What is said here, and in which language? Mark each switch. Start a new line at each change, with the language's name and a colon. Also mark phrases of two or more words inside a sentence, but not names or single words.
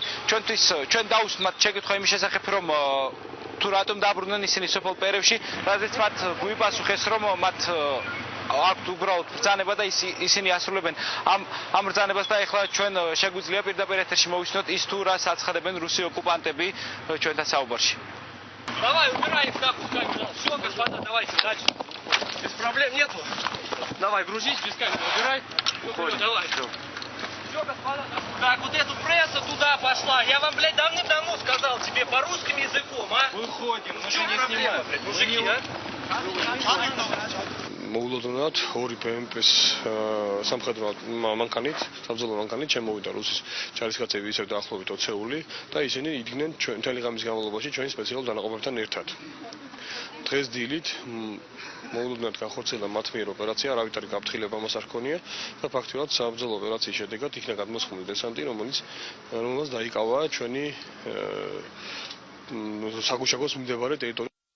Georgian: ჩვენ დაუსვით შეკითხვა იმის შესახებ, რომ თუ რატომ დაბრუნდნენ ისინი სოფელ პერევში, რადგან მათ გვიპასუხეს, რომ მათ აქვთ უბრალოდ ბრძანება და ისინი ასრულებენ ამ ბრძანებას და ეხლა ჩვენ შეგვიძლია პირდაპირ ეთერში მოვისმინოთ ის თუ რას აცხადებენ რუსი ოკუპანტები ჩვენთან საუბარში.
Russian: Давай, убирай их нахуй, все, господа, давайте дальше. Без проблем нету. Давай, грузись без камеры, убирай. Уходим. Давай. Все, господа. Так, вот эту пресса туда пошла. Я вам, блядь, давным-давно сказал тебе по русским языком, а? Выходим, мы же не снимаем, блядь, мужики, а?
Georgian: მოულოდნელად ორი PMP-ს სამხედრო მანქანით, საბრძოლო მანქანით შემოვიდა რუსის ჯარისკაცები ისევ დაახლოებით 20-ეული და ისინი იდგნენ მთელი ღამის განმავლობაში ჩვენი სპეციალურ დანაყოფებთან ერთად. დღეს დილით მოულოდნელად განხორციელდა მათ მიერ ოპერაცია, არავითარი გაფრთხილება მას არ ჰქონია და ფაქტობრივად საბრძოლო ოპერაციის შედეგად იქნა გადმოსხმული დესანტი, რომელმაც დაიკავა ჩვენი საგუშაგოს მიმდებარე ტერიტორია.